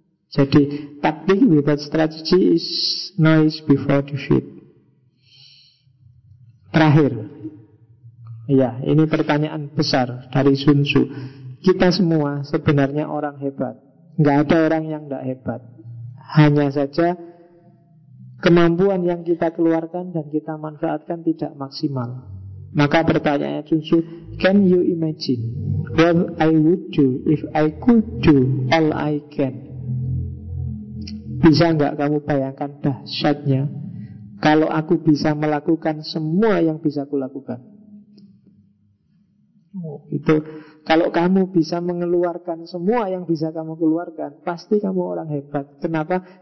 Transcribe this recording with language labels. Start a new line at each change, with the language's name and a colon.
Indonesian: Jadi taktik
English: without strategy is noise before defeat.
Indonesian: Terakhir, ya ini pertanyaan besar dari Sun Tzu. Kita semua sebenarnya orang hebat, gak ada orang yang gak hebat. Hanya saja kemampuan yang kita keluarkan dan kita manfaatkan tidak maksimal. Maka pertanyaannya cucu,
English: can you imagine what I would do if I could do all I can?
Indonesian: Bisa enggak kamu bayangkan dahsyatnya kalau aku bisa melakukan semua yang bisa kulakukan? Itu, kalau kamu bisa mengeluarkan semua yang bisa kamu keluarkan, pasti kamu orang hebat. Kenapa?